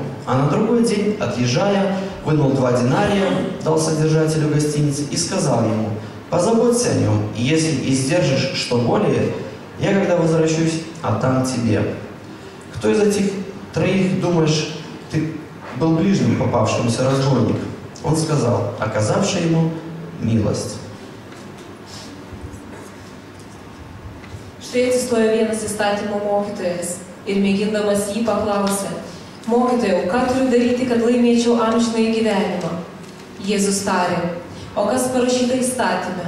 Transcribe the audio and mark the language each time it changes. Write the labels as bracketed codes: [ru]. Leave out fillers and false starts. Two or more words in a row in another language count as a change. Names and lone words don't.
[ru] А на другой день, отъезжая, вынул 2 динария, дал содержателю гостиницы и сказал ему: «Позаботься о нем, и если издержишь что более, я, когда возвращусь, отдам тебе». Кто из этих 3, думаешь, ты был ближним попавшемуся разбойник? Он сказал: оказавший ему милость. [lt] Štai atsistojo vienas įstatymo mokytojas ir mėgindamas jį paklausė: «Mokytojau, ką turiu daryti, kad laimėčiau amžinąjį gyvenimą?» Jėzus tarė: «O kas parašyta įstatyme?